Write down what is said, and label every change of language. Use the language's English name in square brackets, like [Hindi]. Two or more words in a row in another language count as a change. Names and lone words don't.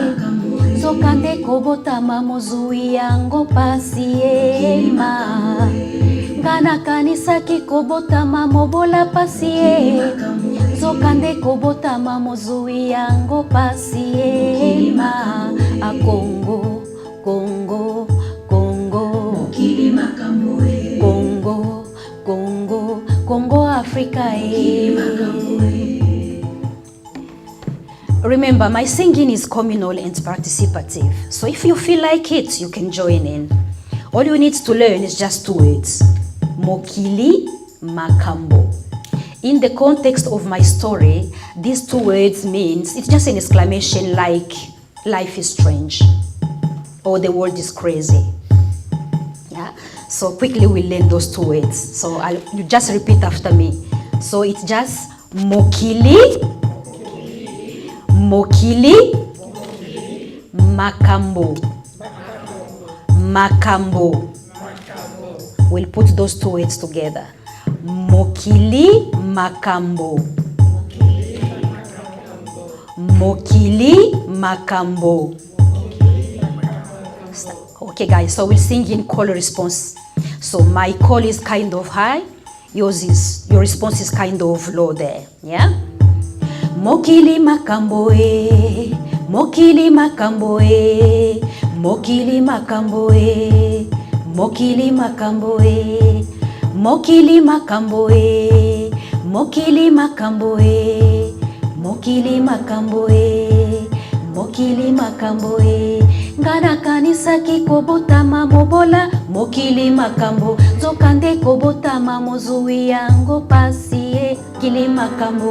[Lingala] zokande kobotama mozwi yango pasi e ma, ngana kanisa kikobotama mobola pasi e, zokande kobotama mozwi yango pasi e ma, a Congo Congo Congo mokili makambo e, Congo Congo Congo Africa eh. [English] Remember, my singing is communal and participative. So if you feel like it, you can join in. All you need to learn is just 2 words. [Lingala] Mokili makambo. [English] In the context of my story, these 2 words means, it's just an exclamation like, life is strange, or the world is crazy. Yeah? So quickly we learn those 2 words. So you just repeat after me. So it's just [Lingala] mokili, mokili, makambo, makambo. [English] We'll put those 2 words together. [Lingala] Mokili makambo, mokili makambo. [English] Okay guys, so we'll sing in call response. So my call is kind of high, your response is kind of low there, yeah? [Lingala] Mokili makambo e, mokili makambo e, mokili makambo e, mokili makambo e, mokili makambo e, mokili makambo e, mokili makambo e, mokili makambo e, ngana kanisa kikobotama mobola mokili makambo, zokande kobotama mozwi yango pasi e, kili makambo.